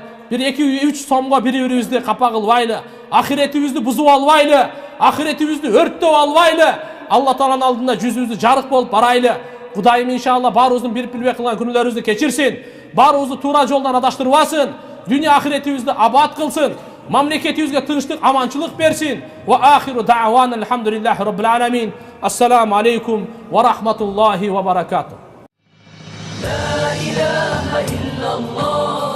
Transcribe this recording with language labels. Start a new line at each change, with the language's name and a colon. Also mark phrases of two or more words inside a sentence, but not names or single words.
Kyrgyz: 1-2-3 сомго бири-бирибизди капа кылбайлы. Ахиретибизди бузуп албайлы. Ахиретибизди өрттөп албайлы. Алла Тааланын алдында жүзүбүздү жарык болуп барайлы. Кудайым иншалла баарыбыздын бирип-билбей кылган күнөөлөрүбүздү кечирсин. Баарыбызды туура жолдон адаштырбасын. Дүйнө ахиретибизди абад кылсын. Мамлекетибизге тынчтык, аманчылык берсин.
Arabic: وآخر دعوانا الحمد لله رب العالمين. السلام عليكم ورحمة الله وبركاته. لا إله إلا الله